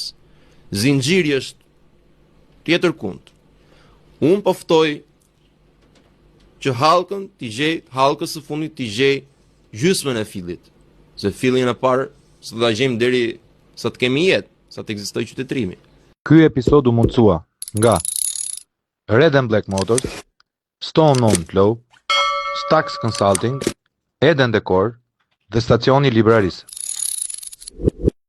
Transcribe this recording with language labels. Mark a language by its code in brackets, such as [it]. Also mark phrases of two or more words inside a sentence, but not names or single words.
[sq] Zinxhiri është tjetër kund. Unë po ftoj që hallkës së fundit t'i gjej gjysmën e fillit. Se fillin e parë s'do ta gjejmë deri sa të kemi jetë, sa të ekzistojë qytetërimi. Ky episod u mundësua nga Red and Black Motors, Stone On Flow, Stax Consulting, Eden Decor dhe Stacioni Librarisë.